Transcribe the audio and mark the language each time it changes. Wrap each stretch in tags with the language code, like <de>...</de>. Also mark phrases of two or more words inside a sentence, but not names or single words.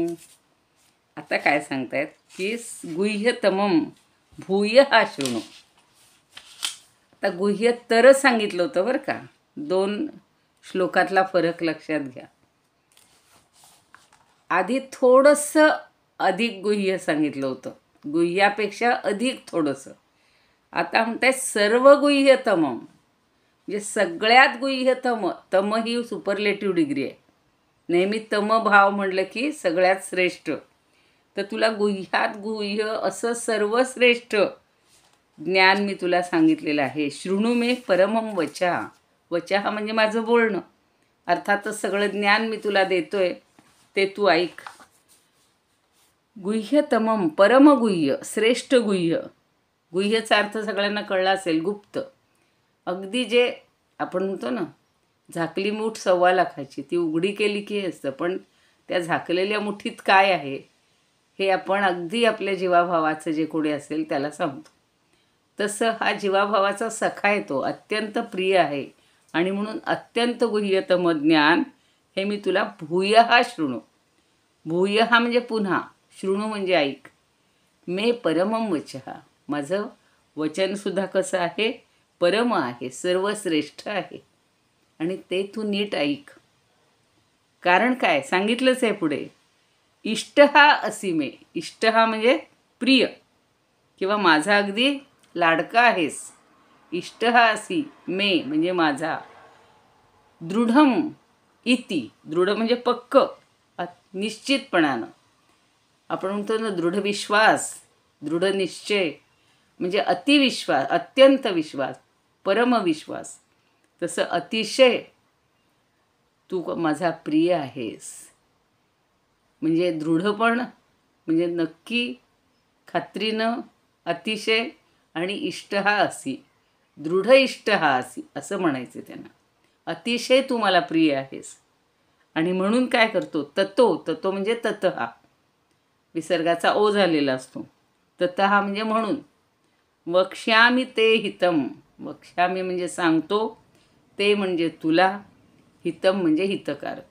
<mr>आता काय सांगतायत की</mr> <sa>गुह्यतमं भूयः शृणु.</sa> <mr>आता गुह्यतर सांगितलं होतं बरं का. 2 श्लोकातला फरक लक्षात घ्या. आधी थोडंसं अधिक गुह्य सांगितलं होतं, गुह्यापेक्षा अधिक थोडंसं. आता म्हणताय</mr> <sa>सर्व गुह्यतमं,</sa> <mr>म्हणजे सगळ्यात गुह्यतम. तम ही</mr> <en>superlative degree</en> <mr>आहे. नेहमी तम भाव म्हटलं की सगळ्यात श्रेष्ठ. तर तुला गुह्यात गुह्य असं सर्वश्रेष्ठ ज्ञान मी तुला सांगितलेलं आहे.</mr> <sa>शृणु मे परमं वचः.</sa> <mr>वचः म्हणजे माझं बोलणं. अर्थातच सगळं ज्ञान मी तुला देतोय ते तू ऐक. गुह्यतमं परमगुह्य, श्रेष्ठ गुह्य. गुह्यचा अर्थ सगळ्यांना कळला असेल, गुप्त. अगदी जे आपण म्हणतो ना, झाकली मूठ 1.25 लाखाची, ती उघडी केली की असतं, पण त्या झाकलेल्या मुठीत काय आहे हे आपण अगदी आपल्या जीवाभावाचं जे कोणी असेल त्याला सांगतो. तसं हा जीवाभावाचा सखा आहे, तो अत्यंत प्रिय आहे. आणि म्हणून अत्यंत गुह्यतम ज्ञान हे मी तुला</mr> <sa>भूयः शृणु.</sa> <mr>भूयः म्हणजे पुन्हा, शृणु म्हणजे ऐक.</mr> <sa>मे परमं वचः,</sa> <mr>माझं वचनसुद्धा कसं आहे, परम आहे, सर्वश्रेष्ठ आहे. आणि ते तू नीट ऐक. कारण काय सांगितलंच आहे पुढे.</mr> <sa>इष्टः असि मे.</sa> <mr>इष्टः म्हणजे प्रिय किंवा माझा अगदी लाडका आहेस.</mr> <sa>इष्टः असि मे</sa> <mr>म्हणजे माझा.</mr> <sa>दृढम इति.</sa> <mr>दृढ म्हणजे पक्क, निश्चितपणानं. आपण म्हणतो ना दृढ विश्वास, दृढ निश्चय म्हणजे अतिविश्वास, अत्यंत विश्वास, परमविश्वास. तसं अतिशय तू माझा प्रिय आहेस. म्हणजे दृढपण म्हणजे नक्की, खात्रीनं, अतिशय आणि</mr> <sa>इष्टः असि, दृढ इष्टः असि</sa> <mr>असं म्हणायचं त्यांना. अतिशय तू मला प्रिय आहेस. आणि म्हणून काय करतो, ततो. ततो म्हणजे ततः, विसर्गाचा ओ झालेला असतो. ततः म्हणजे म्हणून.</mr> <sa>वक्ष्यामि ते हितम.</sa> <mr>वक्ष्यामि म्हणजे सांगतो, ते म्हणजे तुला, हितम म्हणजे हितकारक.</mr>